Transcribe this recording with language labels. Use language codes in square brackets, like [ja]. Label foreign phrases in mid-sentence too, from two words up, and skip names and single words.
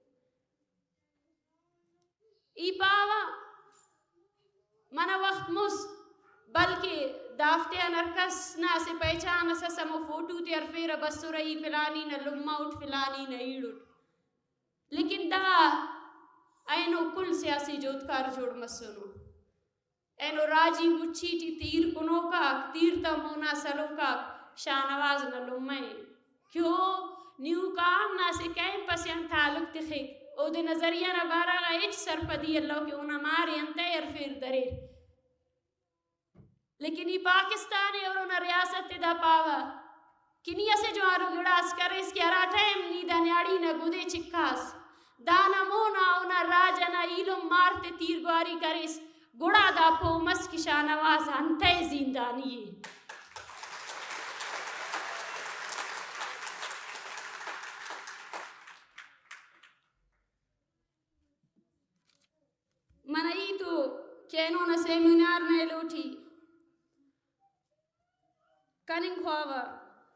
[brh] ای پاوا منا وقت مس بلکہ دافتے نرکس نا سے پہچان اسا سمو فوٹو تے ارفیر بسو رہی فلانی نا لما اٹھ فلانی نا ایڑ اٹھ لیکن دا اینو کل سیاسی جوتکار جوڑ مسونو اینو راجی بچی ٹی تیر کنو کا تیر تا مونا سلو کا شاہنواز نا لمائے کیوں نیو کام نا سے کہیں پسیان تعلق تخیق او دے نظریہ نا بارا گا اچ سرپدی اللہ کے اونا ماری انتے ارفیر درے [ur] لیکن یہ پاکستان ہے اور [brh] اونا ریاست دا پاوا کنی اسے جو آرو گڑاس کرے اس کی ارا ٹائم نیدہ نیاڑی نا گودے چکاس دانا مونا اونا راجا نا ایلم مارتے تیرگواری کرے اس گڑا دا پو مس کی شاہنواز انتے زندانی ہے منائی تو کینو نا [ur] سیمینار میں [brh] لوٹی کننگ خواوا